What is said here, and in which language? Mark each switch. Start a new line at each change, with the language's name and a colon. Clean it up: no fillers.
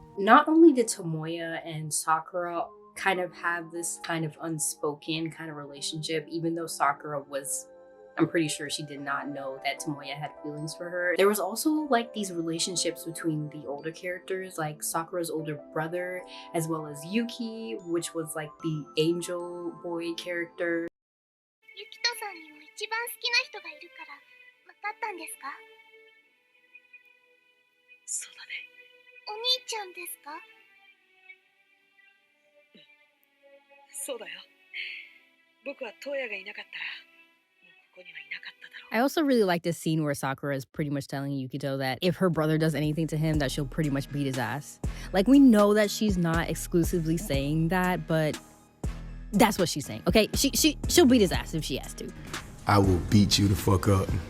English: Not only did Tomoya and Sakura kind of have this kind of unspoken kind of relationship, even though Sakura was, I'm pretty sure she did not know that Tomoya had feelings for her. There was also like these relationships between the older characters, like Sakura's older brother, as well as Yuki, which was like the angel boy character.
Japanese: ユキトさんにも一番好きな人がいるから分かったんですか？そうだね。お兄ちゃんですか？そうだよ。僕はトウヤがいなかったら、もうここにはいなかっただろう。
English: I also really like this scene where Sakura is pretty much telling Yukito that if her brother does anything to him, that she'll pretty much beat his ass. Like, we know that she's not exclusively saying that, but that's what she's saying, okay? She'll beat his ass if she has to. I will beat you the fuck up.